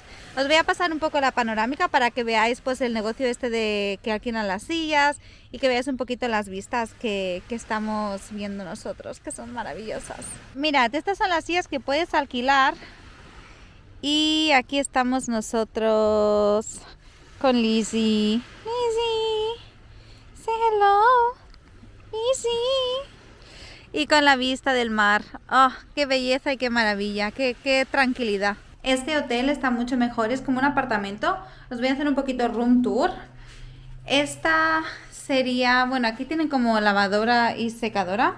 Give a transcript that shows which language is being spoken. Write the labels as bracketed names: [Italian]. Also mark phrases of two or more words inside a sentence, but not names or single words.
[Spanish] Os voy a pasar un poco la panorámica para que veáis pues el negocio este de que alquilan las sillas y que veáis un poquito las vistas que estamos viendo nosotros, que son maravillosas. Mirad, estas son las sillas que puedes alquilar y aquí estamos nosotros con Lizzie. [English] Lizzie, say hello, Lizzie. [Spanish] Y con la vista del mar. ¡Oh, qué belleza y qué maravilla! ¡Qué tranquilidad! Este hotel está mucho mejor, es como un apartamento. Os voy a hacer un poquito [English] room tour. [Spanish] Esta sería, bueno, aquí tienen como lavadora y secadora.